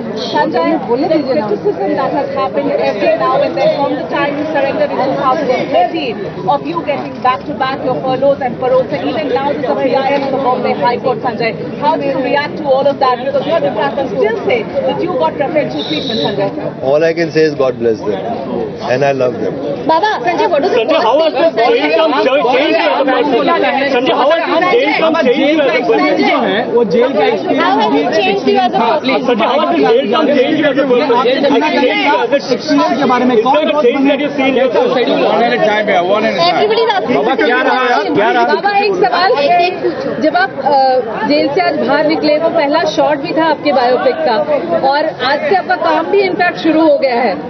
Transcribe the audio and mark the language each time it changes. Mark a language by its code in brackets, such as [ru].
[en] Sanjay, the criticism that has happened every now and then from the time you surrendered in 2013 of you getting back-to-back your furloughs and paroles, and even now there's a PIL in the Bombay High Court, Sanjay. How do you react to all of that? Because your detractors still say that you got preferential treatment, Sanjay. All I can say is God bless them, and I love them. Baba, Sanjay, what is the Sanjay, how was this jail term change as a person? Sanjay, how was this jail term change as a person? [hi] जो है वो jail का experience भी [en] Sanjay, how was this jail term change as a person? [hi] Experience के बारे में कौन [en] Change that you've seen. Everybody's asking. [hi] बाबा क्या रहा? बाबा एक सवाल, जब आप जेल से आज बाहर निकले तो पहला शॉट भी था आपके बायोपिक का, और आज से आपका काम भी [en] in fact [hi] शुरू हो गया है।